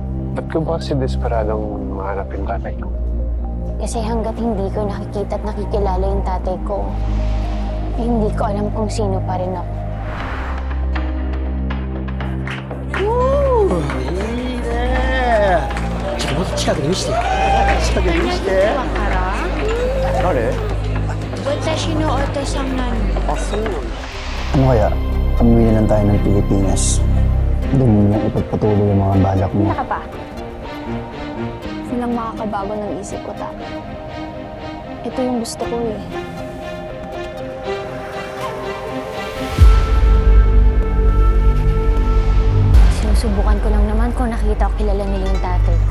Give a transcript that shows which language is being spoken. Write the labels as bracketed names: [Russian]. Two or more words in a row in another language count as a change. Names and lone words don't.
[Filipino] Ba't ko ba kasi desperadong mahanap yung tatay ko? Kasi hanggat hindi ko nakikita at nakikilala yung tatay ko, eh, hindi ko alam kung sino pa rin ako. [Japanese] いいねちょっともっと近くで見せて近くで見せて誰私のお父さんなん. あ、そうなんだ [Filipino] Ano kaya, umuwi na lang tayo ng Pilipinas. Doon mo na ipagpatuloy yung mga balak mo. Hindi ka pa. Silang makakabago ng isip ko, ta. Ito yung gusto ko eh. Sinusubukan ko lang naman kung nakita ko kilala nila yung tatay ko.